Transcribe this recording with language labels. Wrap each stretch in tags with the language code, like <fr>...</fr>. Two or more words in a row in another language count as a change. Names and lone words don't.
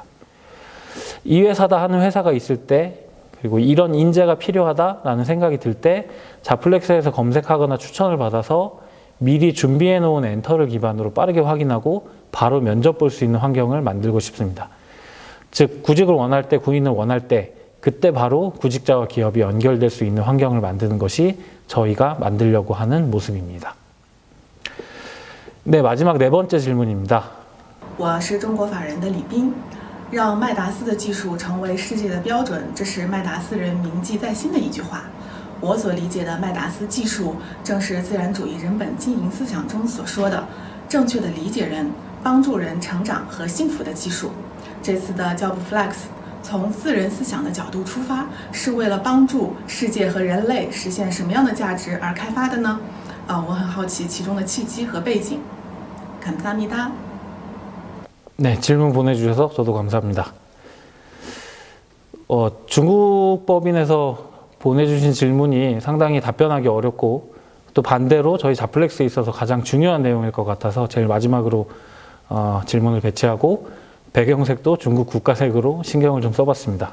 <ko>이 회사다 하는 회사가 있을 때 그리고 이런 인재가 필요하다라는 생각이 들 때 자플렉스에서 검색하거나 추천을 받아서 미리 준비해 놓은 엔터를 기반으로 빠르게 확인하고 바로 면접 볼 수 있는 환경을 만들고 싶습니다. 즉 구직을 원할 때, 구인을 원할 때 그때 바로 구직자와 기업이 연결될 수 있는 환경을 만드는 것이 저희가 만들려고 하는 모습입니다. 네, 마지막 네 번째 질문입니다.</ko> <zh>我是中国法人的李斌，让麦达斯的技术成为世界的标准，这是麦达斯人铭记在心的一句话。我所理解的麦达斯技术，正是自然主义人本经营思想中所说的正确的理解人、帮助人成长和幸福的技术。这次的 JobFlex 从自人思想的角度出发，是为了帮助世界和人类实现什么样的价值而开发的呢？我很好奇其中的契机和背景。감사합니다.</zh> <ko>네, 질문 보내주셔서 저도 감사합니다. 중국 법인에서 보내주신 질문이 상당히 답변하기 어렵고 또 반대로 저희 자플렉스에 있어서 가장 중요한 내용일 것 같아서 제일 마지막으로 질문을 배치하고 배경색도 중국 국가색으로 신경을 좀 써봤습니다.</ko>